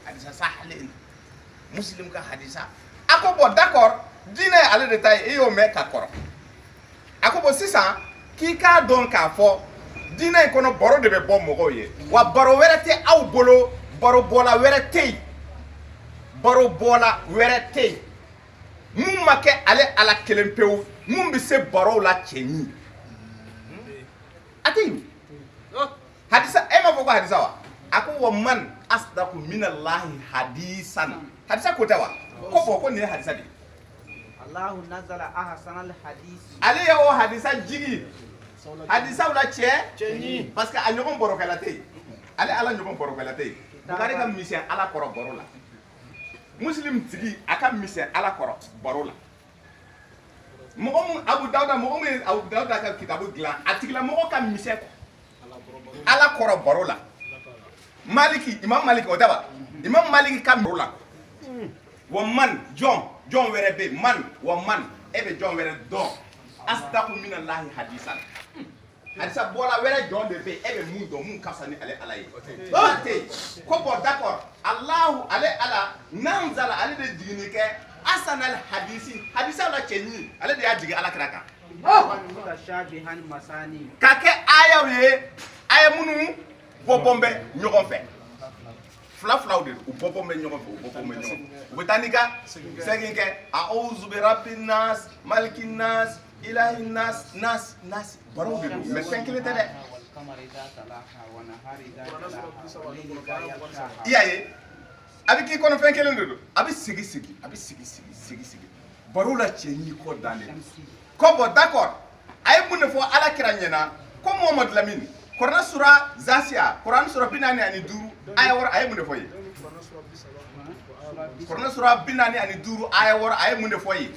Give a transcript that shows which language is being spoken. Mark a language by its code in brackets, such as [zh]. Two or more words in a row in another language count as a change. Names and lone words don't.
[bm] hadisa sahalen Muslim ka hadisa a ko bon d'accord diinɛ ye ale de ta ye e y'o mɛn ka kɔrɔ a ko bon sisan k'i k'a dɔn k'a fɔ diinɛ in kɔnɔ baro de bɛ bɔ mɔgɔw ye wa baro wɛrɛ tɛ aw bolo baro bɔla wɛrɛ tɛ yen baro bɔla wɛrɛ tɛ yen mun ma kɛ ale ala kelen pewu mun bɛ se barow la cɛ ɲi a tɛ yen hadisa e ma fɔ ko hadisa wa a ko [ar] ومن أصدق من الله حديثا [bm] hadisa ko tɛ wa ko bɔn ko nin ye hadisa de ye [ar] الله نزل أحسن الحديث [bm] ale ye o hadisa jigi hadisaw la cɛ parce que a ɲɔgɔn barokɛla tɛ yen ale ala ɲɔgɔn barokɛla tɛ yen Bukari ka misɛn ala kɔrɔ baro la Muslim tigi a ka misɛn ala kɔrɔ baro la mɔgɔ mun Abu Dawuda mɔgɔ mun Abu Dawuda ka kitabu dilan a tigila mɔgɔ ka misɛn ala kɔrɔ baro la Maliki Imam Maliki o tɛ wa Imam Maliki ka baro la wa man jɔn wɛrɛ bɛ yen man wa man e bɛ jɔn wɛrɛ dɔn [ar] أصدق من الله حديثا [bm] hadisa bɔla wɛrɛ jɔn de bɛ yen e bɛ mun dɔn mun ka fisa ni ale ala ye ko bon d'accord Allahu ale ala nanzala ale de jiginni kɛ [ar] أحسن الحديث [bm] hadisa la cɛ ɲi ale de y'a jigin ala kira kan ka kɛ ayaw ye aya minnu bɔbɔn bɛ ɲɔgɔn fɛ fila de u bɔbɔn bɛ ɲɔgɔn fɛ u bɛ taa n'i ka segin kɛ [ar] أعوذ برب الناس ملك الناس إله الناس [bm] baro de don mais fɛn kelen tɛ dɛ i y'a ye a bɛ k'i kɔnɔ fɛn kelen de don a bɛ sigi baro la cɛ ɲi kɔ dan de ko bon d'accord a ye mun de fɔ ala kira ɲɛna ko Muhammadu Lamini Kur'an sura Zasiya Kur'an sura 45 aya wɔɔrɔ a ye mun de fɔ ye Kur'an sura 45 aya wɔɔrɔ a ye mun de fɔ ye